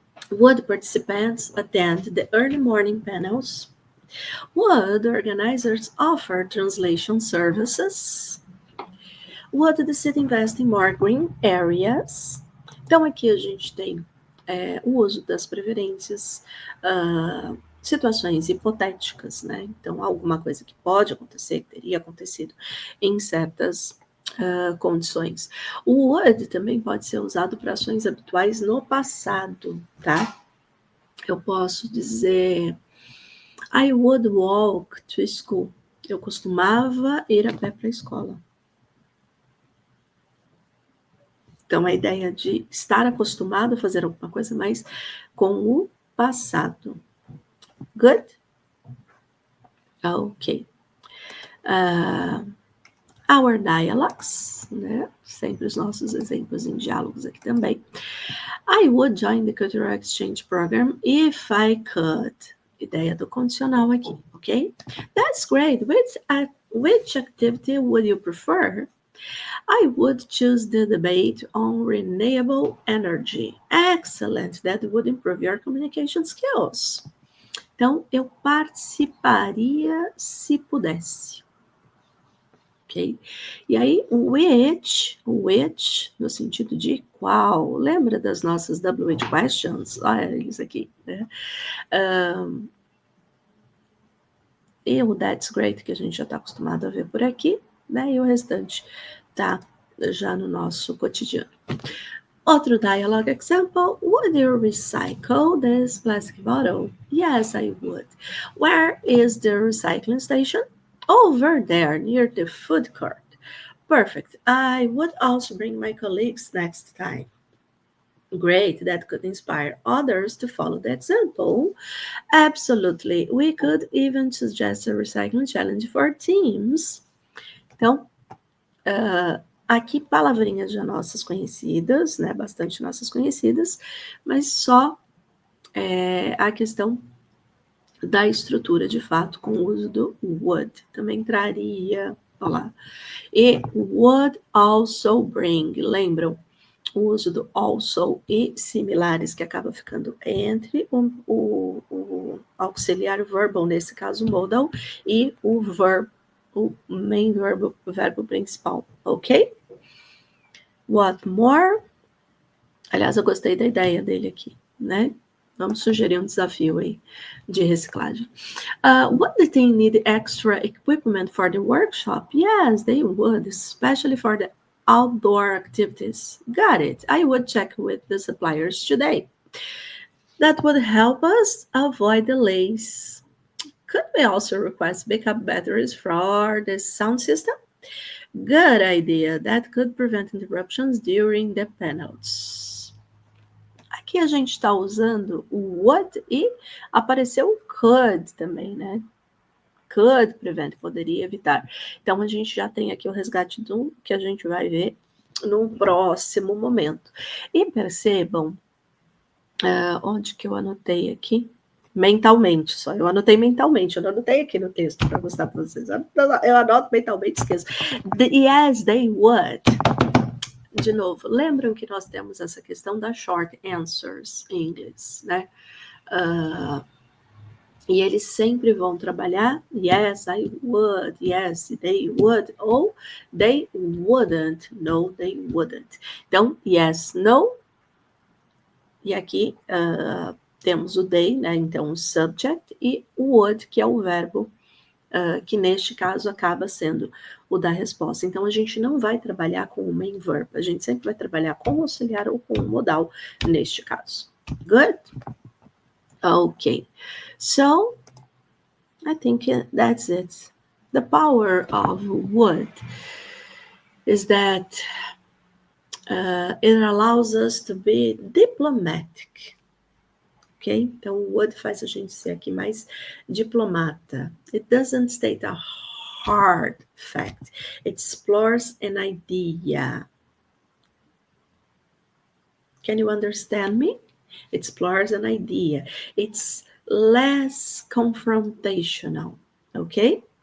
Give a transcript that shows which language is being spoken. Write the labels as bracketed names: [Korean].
[English] Would participants attend the early morning panels? Would organizers offer translation services? Would the city invest in more green areas? [Portuguese] Então, aqui a gente tem o uso das preferências, situações hipotéticas, né? Então, alguma coisa que pode acontecer, que teria acontecido em certas condições. O would também pode ser usado para ações habituais no passado, tá? Eu posso dizer [English] I would walk to school. [Portuguese] Eu costumava ir a pé para a escola. Então, a ideia de estar acostumado a fazer alguma coisa mais com o passado. [English] Good? Ok. Our dialogues, [Portuguese] né? Sempre os nossos exemplos em diálogos aqui também. [English] I would join the Cultural Exchange Program if I could. [Portuguese] Ideia do condicional aqui, ok? [English] That's great. Which activity would you prefer? I would choose the debate on renewable energy. Excellent. That would improve your communication skills. [Portuguese] Então, eu participaria se pudesse. Ok? E aí, which, no sentido de qual. Lembra das nossas WH questions? Olha eles aqui, né? E o that's great, que a gente já está acostumado a ver por aqui, né? E o restante tá já no nosso cotidiano. [English] Outro dialogue example. Would you recycle this plastic bottle? Yes, I would. Where is the recycling station? Over there, near the food court. Perfect. I would also bring my colleagues next time. Great, that could inspire others to follow the example. Absolutely. We could even suggest a recycling challenge for teams. [Portuguese] Então, aqui palavrinhas já nossas conhecidas, né? Bastante nossas conhecidas, mas só a questão da estrutura, de fato, com o uso do would. Também traria, olha lá. [English] E would also bring, lembram? [Portuguese] O uso do also e similares, que acaba ficando entre o auxiliar verbal, nesse caso modal, e o verbo, o main verbo, o verbo principal, ok? [English] What more? [Portuguese] Aliás, eu gostei da ideia dele aqui, né? Vamos sugerir um desafio aí de reciclagem. [English] Would the team need extra equipment for the workshop? Yes, they would, especially for the outdoor activities. Got it. I would check with the suppliers today. That would help us avoid delays. Could we also request backup batteries for the sound system? Good idea. That could prevent interruptions during the panels. [Portuguese] Aqui a gente está usando o would e apareceu o could também, né? Could prevent, poderia evitar. Então, a gente já tem aqui o resgate do que a gente vai ver no próximo momento. E percebam, onde que eu anotei aqui? Mentalmente só. Eu anotei mentalmente, eu não anotei aqui no texto para mostrar para vocês. Eu anoto mentalmente, esqueço. [English] Yes, they would. [Portuguese] De novo, lembram que nós temos essa questão das short answers em inglês, né? E eles sempre vão trabalhar [English] yes, I would, yes, they would, [Portuguese] ou they wouldn't, no, they wouldn't. Então, yes, no, e aqui temos o they, né? Então, o subject, e o would, que é o verbo, que neste caso acaba sendo o da resposta. Então, a gente não vai trabalhar com o main verb, a gente sempre vai trabalhar com o auxiliar ou com o modal neste caso. [English] Good? Okay. So, I think that's it. The power of would is that it allows us to be diplomatic. Ok? [Portuguese] Então, o would faz a gente ser aqui mais diplomata. [English] It doesn't state a hard fact. It explores an idea. Can you understand me? explores an idea. It's less confrontational, okay?